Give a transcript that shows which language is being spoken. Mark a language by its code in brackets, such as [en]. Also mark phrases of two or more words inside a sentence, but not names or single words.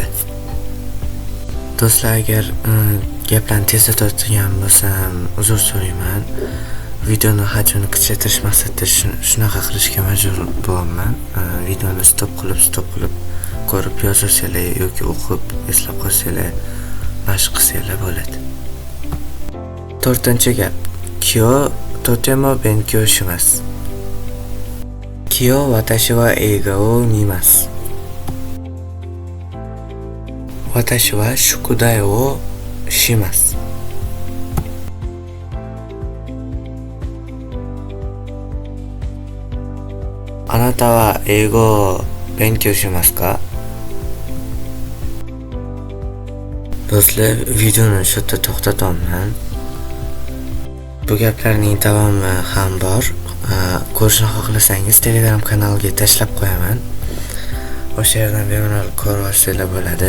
[uz] Do'stlar, agar gaplarni tezlatadigan bo'lsam uzr so'rayman. Videoni hajmini kichaytirish maqsadida shunaqa qilishga majbur bo'laman. Videoni stop qilib ko'rib yozsanglar yoki o'qib eslab qolsanglar, mashq qilsanglar bo'ladi. To'rtinchi gap: [ja] 今日とても勉強します. 今日私は映画を見ます. 私は宿題をします. あなたは英語を勉強しますか? [uz] Do'stlar, videoni shu yerda to'xtataman. Bu gaplarning davomi ham bor. Ko'rishni xohlasangiz Telegram kanaliga tashlab qo'yaman. O'sha yerdan bemalol ko'rib olsanglar bo'ladi.